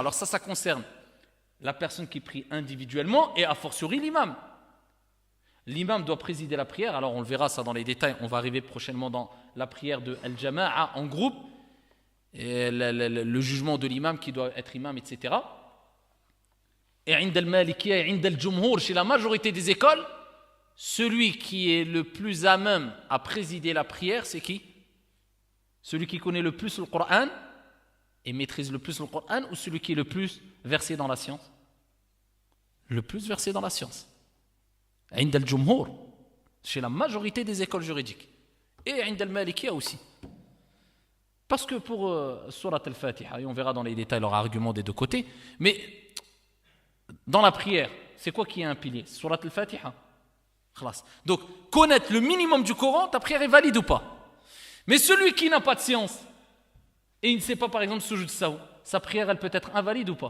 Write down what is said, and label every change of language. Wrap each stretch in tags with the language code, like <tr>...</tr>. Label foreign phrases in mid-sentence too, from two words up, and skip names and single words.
<fr>Alors ça concerne la personne qui prie individuellement et a fortiori l'imam. L'imam doit présider la prière. Alors, on le verra ça dans les détails. On va arriver prochainement dans la prière de Al-Jama'a en groupe. Et le jugement de l'imam qui doit être imam, etc.</fr> <ar>Et عند المالكية et عند الجمهور,</ar> <fr>chez la majorité des écoles, celui qui est le plus à même à présider la prière, c'est qui? Celui qui connaît le plus le Coran et maîtrise le plus le Coran, ou celui qui est le plus versé dans la science? Le plus versé dans la science.</fr> <ar>عند الجمهور,</ar> <fr>chez la majorité des écoles juridiques. Et</fr> <ar>عند المالكية</ar> <fr>aussi. Parce que pour Surat al-Fatiha, et on verra dans les détails leurs arguments des deux côtés, mais dans la prière, c'est quoi qui est un pilier? Surat al-Fatiha. Donc, connaître le minimum du Coran, ta prière est valide ou pas? Mais celui qui n'a pas de science, et il ne sait pas par exemple</fr> <ar>سجود السهو,</ar> <fr>sa prière elle peut être invalide ou pas?</fr>